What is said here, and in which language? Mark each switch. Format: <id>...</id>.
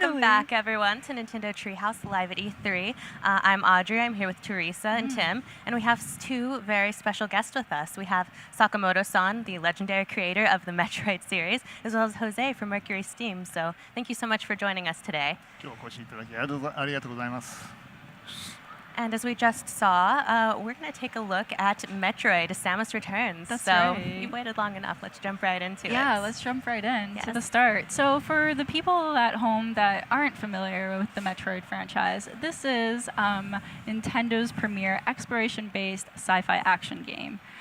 <en>welcome back, everyone, to Nintendo Treehouse live at E3. I'm Audrey. I'm here with Teresa and Tim, and we have two very special guests with us. We have Sakamoto-san, the legendary creator of the Metroid series, as well as Jose from Mercury Steam. So thank you so much for joining us today.</en> <ja>今日お越しいただきありがとうございます。</ja> <en>And as we just saw, we're going to take a look at Metroid, Samus Returns. That's so right. you've waited long enough. Let's jump right into it. Yeah, let's jump right in to Yes. the start. So for the people at home that aren't familiar with the Metroid franchise, this is Nintendo's premier exploration-based sci-fi action game.</en>